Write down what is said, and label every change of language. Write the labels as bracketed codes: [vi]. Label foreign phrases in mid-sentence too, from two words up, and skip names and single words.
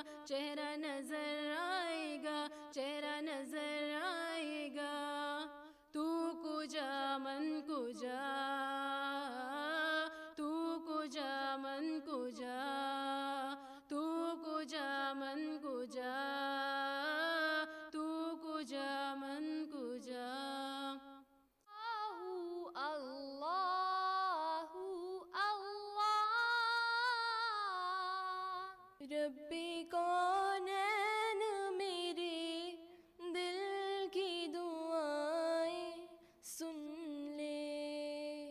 [ur] چہرہ نظر آئے گا، چہرہ نظر آئے گا. [fa] تو کجا من کجا، تو کجا من کجا، تو کجا من کجا، تو کجا من کجا. [ur] اللہ اللہ ربی کونین میرے دل کی دعائیں سن لے.